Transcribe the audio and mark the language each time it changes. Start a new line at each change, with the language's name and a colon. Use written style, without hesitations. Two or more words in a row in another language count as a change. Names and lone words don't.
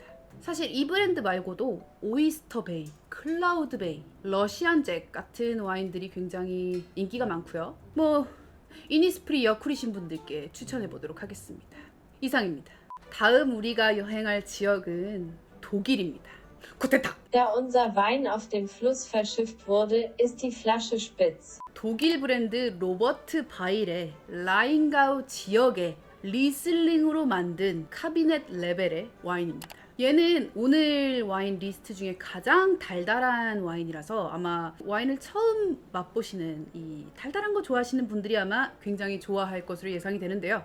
Korean: 사실 이 브랜드 말고도 오이스터 베이, 클라우드 베이, 러시안 잭 같은 와인들이 굉장히 인기가 많고요. 이니스프리 여쿨이신 분들께 추천해 보도록 하겠습니다. 이상입니다. 다음 우리가 여행할 지역은 독일입니다.
German: Guten Tag! Da unser Wein auf dem Fluss verschifft wurde, ist die Flasche spitz.
Korean: 독일 브랜드 로버트 바일의 라인가우 지역의 리슬링으로 만든 카비넷 레벨의 와인입니다. 얘는 오늘 와인 리스트 중에 가장 달달한 와인이라서 아마 와인을 처음 맛보시는 이 달달한 거 좋아하시는 분들이 아마 굉장히 좋아할 것으로 예상이 되는데요.